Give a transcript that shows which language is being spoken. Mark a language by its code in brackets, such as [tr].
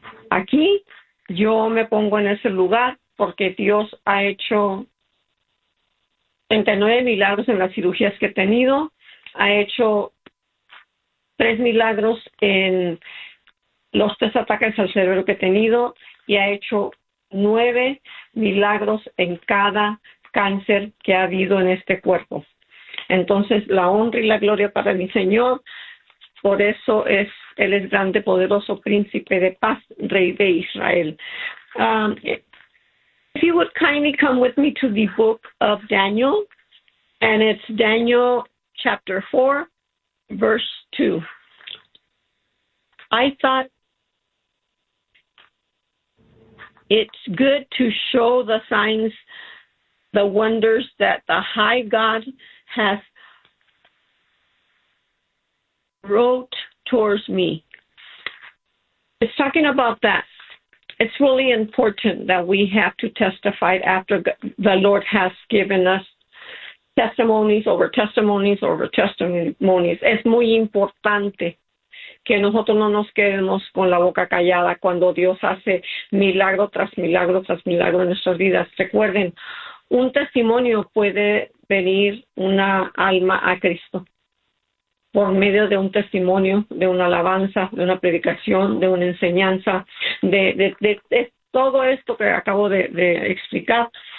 [es] Aquí yo me pongo en ese lugar porque Dios ha hecho 39 milagros en las cirugías que he tenido, ha hecho 3 milagros en los 3 ataques al cerebro que he tenido y ha hecho 9 milagros en cada cáncer que ha habido en este cuerpo. Entonces, la honra y la gloria para mi Señor, por eso es, Él es grande, poderoso, príncipe de paz, rey de Israel. [en] If you would kindly come with me to the book of Daniel, and it's Daniel chapter 4, verse 2. I thought it's good to show the signs, the wonders that the high God has wrote towards me. It's talking about that. It's really important that we have to testify after the Lord has given us testimonies over testimonies over testimonies. [es] Es muy importante que nosotros no nos quedemos con la boca callada cuando Dios hace milagro tras milagro tras milagro en nuestras vidas. Recuerden, un testimonio puede venir una alma a Cristo por medio de un testimonio, de una alabanza, de una predicación, de una enseñanza, de todo esto que acabo de explicar.